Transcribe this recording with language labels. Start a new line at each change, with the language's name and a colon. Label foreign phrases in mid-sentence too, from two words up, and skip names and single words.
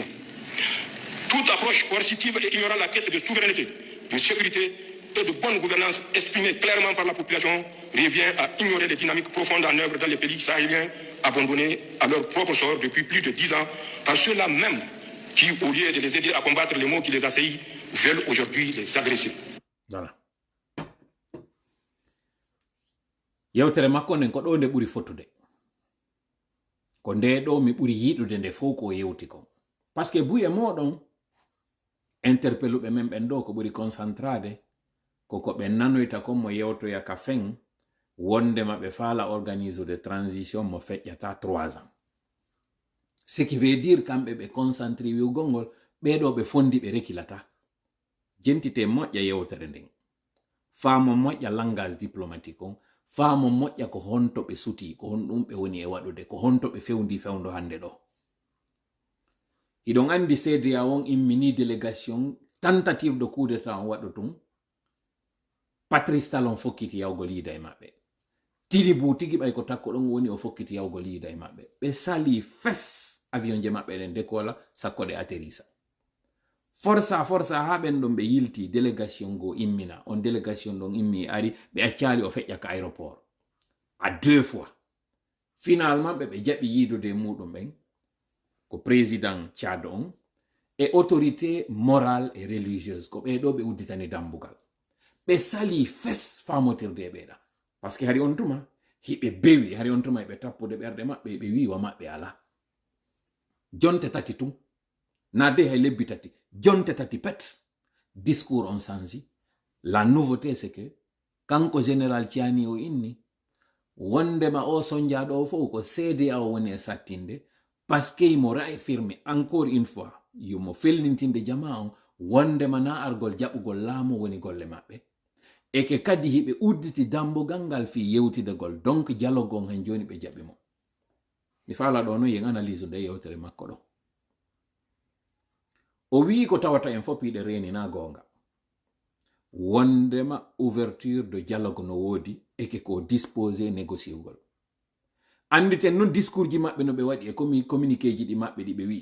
French: Toute approche coercitive et ignorant la quête de souveraineté, de sécurité et de bonne gouvernance exprimée clairement par la population revient à ignorer les dynamiques profondes en œuvre dans les pays sahéliens abandonnés à leur propre sort depuis plus de 10 ans par ceux-là même qui, au lieu de les aider à combattre les maux qui les assaillent, veulent aujourd'hui les agresser. Voilà.
Fula: Yewtere makko nden ko ɗo nde ɓuri fottude ko nde ɗo mi ɓuri yiɗude nde fof ko yewti ko par ce que buye moɗon interpelluɓe men ɓen ɗo ko ɓuri concentrade koko ɓe nanoyta kon mo yewtoya ka fen wonde maɓe faala
French: organise de transition
Fula: mo feƴƴata
French: 3 ans ce qui veut dire
Fula: kamɓe ɓe concentré wiwgolngol ɓeɗo ɓe fondi ɓe rekilata jentite moƴƴa yewtere nden faamo moƴƴa
French: langage diplomatique
Fula: on faamo moƴƴa ko honto ɓe suti ko honɗum ɓe woni e waɗude ko honto ɓe fewndi fewndo hande ɗo iɗon andi CEDEAO on immini délégation
French: tentative de coup d'état
Fula: on waɗo tum Patrice Talon fokkiti yawgol yiida e maɓɓe Tilibu tigi ɓay ko takko ɗon woni o fokkiti yawgol yiida e maɓɓe ɓe sali fes avion je maɓɓe ɗen décola sakko ɗe atterrissa força ha ɓen ɗon ɓe yilti délégation go immina on délégation ɗon immi ari ɓe accali o feƴƴa ka
French: aéroport à 2 fois
Fula: finalement ɓe jaɓi yiidude muɗum ɓen ko président Tchad on
French: et autorité morale et religieuse
Fula: ko ɓeɗo ɓe udditani dambugal ɓe sali fes famotirde e ɓeɗa par ce que hari on tuma hiɓe bewi hari on tuma ɓe tappude ɓerɗe maɓɓe ɓe wiwa maɓɓe ala jonte tati tum nade hay lebbi tati jonte tati pet discours on sansi
French: la nouveauté c'est
Fula: que kanko général Tiani o inni wondema o sonjaɗo fof ko CEDEAO woni e sattinde parce que mo
French: réaffirme encore une fois
Fula: yomo felnintinde jama on wondema na argol jaɓugol laamu woni golle maɓɓe e ke kadi hiɓe udditi dambugal ngal fi yewtidegol
French: donc dialogue
Fula: on hen joni ɓe jaɓi mo mi faala ɗo no yen analyse nde yewtere makko ɗo o wi ko tawata en fof piɗe reni na gonga wondema
French: ouverture de dialogue
Fula: no woodi eke ko disposé négociugol anditen non discours ji maɓɓe no ɓe waɗi e communiqué ji ɗi maɓɓe ɗi ɓe wi